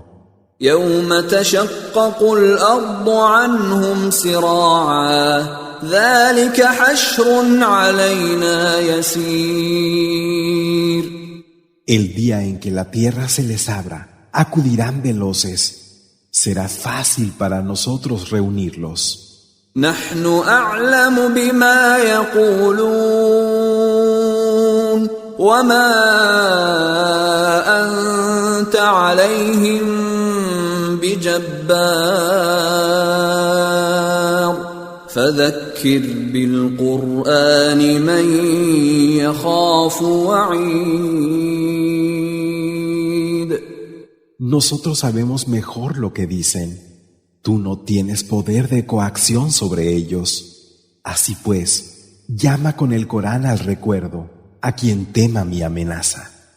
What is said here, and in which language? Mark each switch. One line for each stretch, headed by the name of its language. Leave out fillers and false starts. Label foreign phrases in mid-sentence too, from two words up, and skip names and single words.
Arabic: يوم تشقق الأرض عنهم سراعا ذلك حشر علينا يسير
Spanish: El día en que la tierra se les abra, acudirán veloces. Será fácil para nosotros reunirlos.
Arabic: نحن أعلم بما يقولون وما أنت عليهم بجبار فذكر بالقرآن من يخاف وعيد
Spanish: Nosotros sabemos mejor lo que dicen. Tú no tienes poder de coacción sobre ellos. Así pues, llama con el Corán al recuerdo a quien tema mi amenaza.